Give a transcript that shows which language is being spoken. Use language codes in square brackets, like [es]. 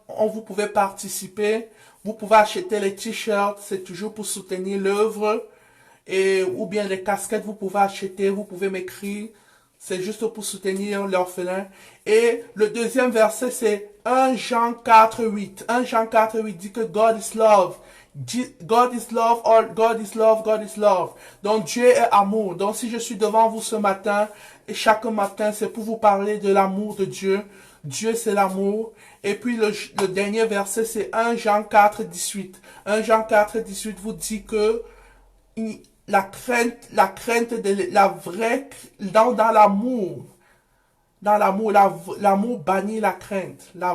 [fr] Vous pouvez participer. Vous pouvez acheter les t-shirts. C'est toujours pour soutenir l'œuvre. Ou bien les casquettes, vous pouvez acheter. Vous pouvez m'écrire. C'est juste pour soutenir l'orphelin. Et le deuxième verset, c'est 1 Jean 4, 8. 1 Jean 4, 8 dit que [en] God is love. God is love, or God is love, God is love. [fr] Donc Dieu est amour. Donc si je suis devant vous ce matin, et chaque matin, c'est pour vous parler de l'amour de Dieu. Dieu, c'est l'amour. Et puis le dernier verset, c'est 1 Jean 4, 18. 1 Jean 4, 18 vous dit que la crainte de la vraie, dans l'amour, l'amour bannit la crainte.